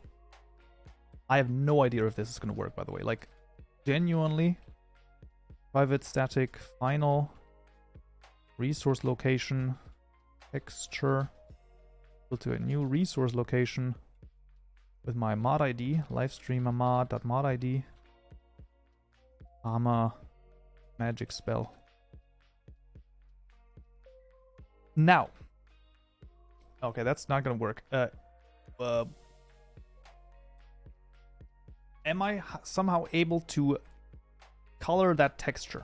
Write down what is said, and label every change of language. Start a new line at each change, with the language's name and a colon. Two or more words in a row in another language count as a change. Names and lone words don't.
English: I have no idea if this is going to work, by the way. Like, genuinely. Private static final resource location texture. Go to a new resource location with my mod ID. Livestreamer mod.mod ID. Magic spell. Now. Okay, that's not gonna work. Am I somehow able to color that texture?